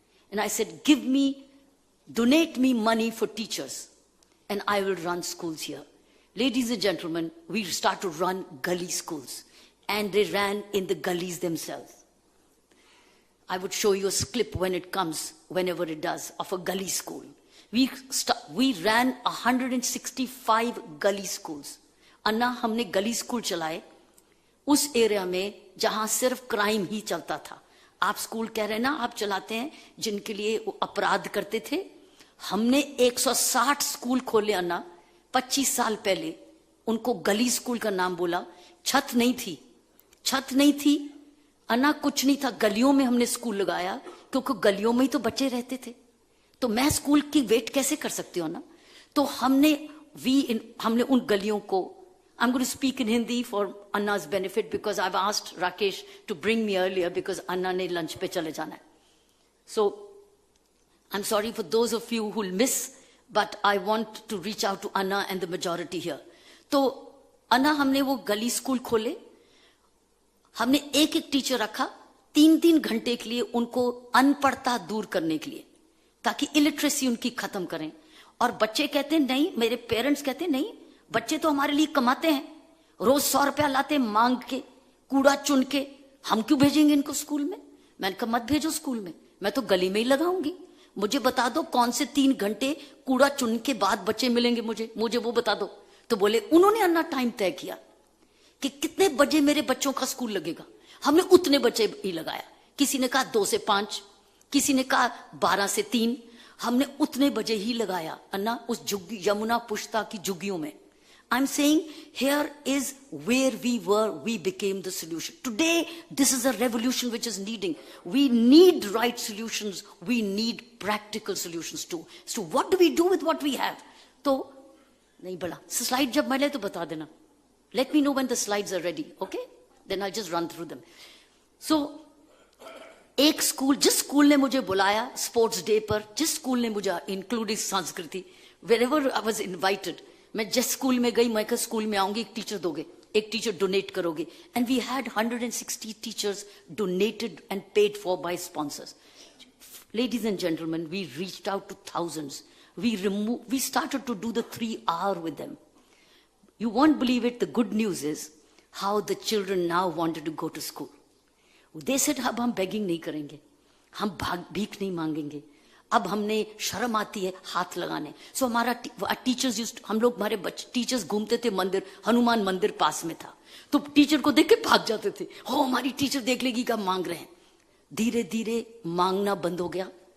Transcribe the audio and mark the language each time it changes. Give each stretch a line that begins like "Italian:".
English: And I said, donate me money for teachers, and I will run schools here. Ladies and gentlemen, we start to run gully schools, and they ran in the gullies themselves. I would show you a clip when it comes, whenever it does, of a gully school. We ran 165 gully schools.
Hindi: अन्ना हमने गली school चलाए उस area में जहां सिर्फ crime ही चलता था. आप स्कूल कह रहे हैं ना, आप चलाते हैं जिनके लिए अपराध करते थे. हमने 160 स्कूल खोले अन्ना 25 साल पहले. उनको गली स्कूल का नाम बोला. छत नहीं थी अन्ना, कुछ नहीं था. गलियों में हमने स्कूल लगाया क्योंकि गलियों में ही तो बच्चे रहते थे. तो मैं स्कूल की वेट कैसे कर सकती हूँ ना. तो हमने उन गलियों को,
English: I'm going to speak in Hindi for Anna's benefit because I've asked Rakesh to bring me earlier because
Hindi: Anna ne lunch pe chale jana hai.
English: So I'm sorry for those of you who'll miss, but I want to reach out to Anna and the majority here.
Hindi: तो Anna हमने वो गली school खोले. हमने एक teacher रखा 3-3 घंटे के लिए उनको अनपढ़ता दूर करने के लिए, ताकि इलिटरेसी उनकी खत्म करें. और बच्चे कहते हैं नहीं, मेरे पेरेंट्स कहते हैं नहीं, बच्चे तो हमारे लिए कमाते हैं, रोज 100 रुपया लाते मांग के, कूड़ा चुन के, हम क्यों भेजेंगे इनको स्कूल में. मैंने कहा मत भेजो स्कूल में, मैं तो गली में ही लगाऊंगी. मुझे बता दो कौन से 3 घंटे कूड़ा चुन के बाद बच्चे मिलेंगे मुझे वो बता दो. तो बोले उन्होंने अन्ना टाइम तय किया कि कितने बजे मेरे बच्चों का स्कूल लगेगा. हमने उतने बच्चे ही लगाया. किसी ने कहा 2 से 5, किसी ने कहा 12 से 3. हमने उतने बजे ही लगाया अन्ना उस यमुना पुश्ता की झुग्गियों में.
English: I'm saying here is where we were, we became the solution. Today, this is a revolution which is needing. We need right solutions. We need practical solutions too. So what do we do with what we have?
Hindi: तो नहीं बड़ा slide जब मिले तो बता देना.
English: Let me know when the slides are ready, okay? Then I'll just run through them.
Hindi: So एक school, जिस स्कूल ने मुझे बुलाया स्पोर्ट्स डे पर, जिस स्कूल ने मुझे इंक्लूडिंग संस्कृति,
English: wherever I was invited,
Hindi: मैं जिस स्कूल में गई, मैं कहा स्कूल में आऊंगी, एक टीचर दोगे, एक टीचर डोनेट करोगे.
English: And we had 160 teachers donated and paid for by sponsors. Ladies and gentlemen, we reached out to thousands. We started to do the 3R with them. You won't believe it. The good news is how the children now wanted to go to school. They said,
Hindi: अब हम begging नहीं करेंगे, हम भीख नहीं मांगेंगे, अब हमने शर्म आती है हाथ लगाने. सो हमारा टीचर्स हमारे बच्चे टीचर्स घूमते थे मंदिर, हनुमान मंदिर पास में था, तो टीचर को देख के भाग जाते थे. हो हमारी टीचर देख लेगी क्या मांग रहे हैं. धीरे धीरे मांगना बंद हो गया.